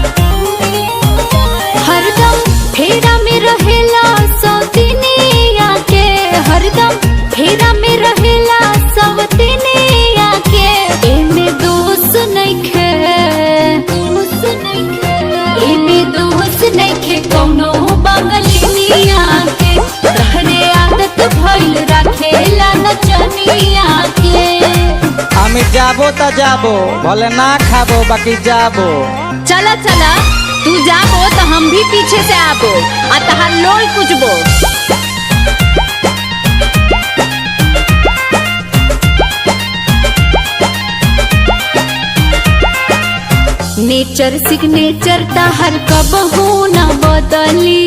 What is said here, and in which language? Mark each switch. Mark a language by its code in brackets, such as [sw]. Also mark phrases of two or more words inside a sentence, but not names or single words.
[bho] हरदम फेरा में रहेला सौतीनिया के, हरदम फेरा में रहेला सौतीनिया के। एमे दोस्त नइखे, एमे दोस्त नइखे कौनो बंगलिनिया के। तहरे आदत भइल राखेला नचनिया के। [bn] আমি যাবো তা যাবো, বলে না খাবো বাকি যাবো। [bho] चला चला तू जाबो तो हम भी पीछे से आबो आ तहार लोई कुचबो। [en] nature signature [bho] तहर कबहू न बदली।